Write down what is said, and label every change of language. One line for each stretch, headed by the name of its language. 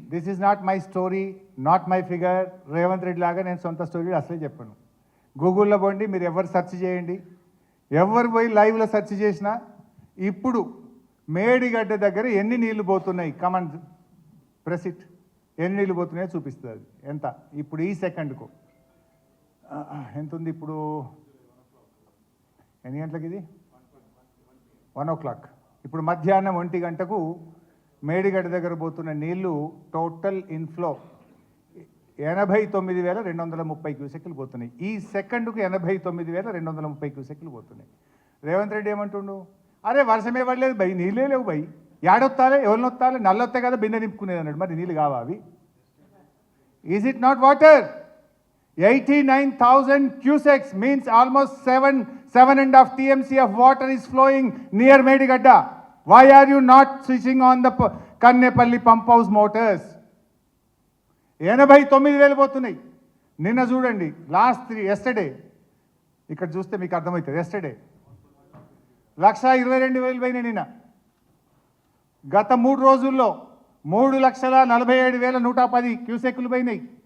English: This is not my story, not my figure.
Telugu: Revanth Reddy లాగా నేను సొంత స్టోరీ అసలే చెప్పాను. గూగుల్లో పోండి, మీరు ఎవరు సెర్చ్ చేయండి, ఎవరు పోయి లైవ్లో సెర్చ్ చేసినా ఇప్పుడు మేడిగడ్డ దగ్గర ఎన్ని నీళ్లు పోతున్నాయి,
English: command press it,
Telugu: ఎన్ని నీళ్లు పోతున్నాయో చూపిస్తుంది. అది ఎంత ఇప్పుడు ఈ సెకండ్కు ఎంత ఉంది? ఇప్పుడు ఎన్ని గంటలకు? ఇది 1 o'clock. ఇప్పుడు మధ్యాహ్నం 1 గంటకు మేడిగడ్డ దగ్గర పోతున్న నీళ్లు టోటల్ ఇన్ఫ్లో 89,230 క్యూసెక్లు పోతున్నాయి. ఈ సెకండ్కు 89,230 క్యూసెక్లు పోతున్నాయి. రేవంత్ రెడ్డి ఏమంటుండు? అరే వర్షమే పడలేదు భయ్, నీళ్ళే లేవు భయ్, ఏడొత్తాలే, ఎవరిని వస్తాలే, నల్లొత్తాయి కదా బిందె నింపుకునేది అన్నాడు. మరి నీళ్ళు కావా అవి?
English: Is it not water? 89,000 cusecs means almost 7.5 TMC of water is flowing near Medigadda. Why are you not switching on the Kannepalli pump house motors?
Telugu: 89,000 పోతున్నాయి. నిన్న చూడండి, ఎస్టర్డే ఇక్కడ చూస్తే మీకు అర్థమవుతుంది. ఎస్టర్డే 122,000 పోయినాయి. నిన్న గత 3 రోజుల్లో 3,47,110 క్యూసెక్లు పోయినాయి.